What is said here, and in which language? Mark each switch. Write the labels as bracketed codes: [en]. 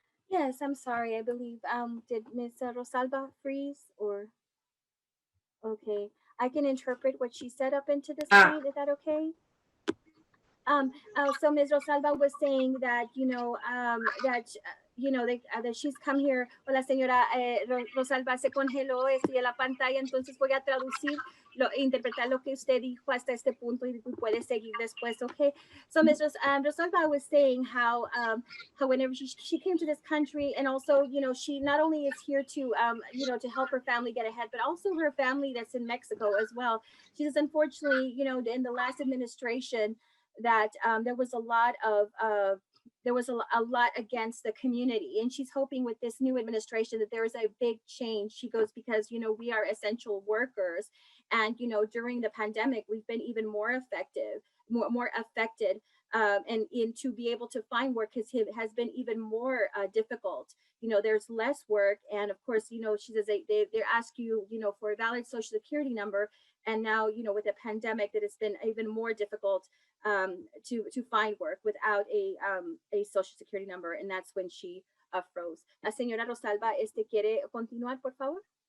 [en] Yes, I'm sorry. I believe did Miss Rosalba freeze or okay? I can interpret what she said up into this point. Is that okay? So Ms. Rosalba was saying that, that she's come here, [es] o la señora Rosalba se congeló en la pantalla, entonces voy a traducir, interpretar lo que usted dijo hasta este punto y puede seguir después, okay? [en] So Ms. Rosalba was saying how whenever she came to this country, and also, she not only is here to, to help her family get ahead, but also her family that's in Mexico as well. She says, unfortunately, in the last administration, that there was a lot of a lot against the community, and she's hoping with this new administration that there is a big change. She goes, because we are essential workers, and during the pandemic we've been even more more affected, and to be able to find work has been even more difficult. There's less work, and of course, she says they ask you, for a valid social security number, and now with the pandemic that it's been even more difficult to find work without a social security number, and that's when she froze. [es] La señora Rosalba, ¿quiere continuar, por favor?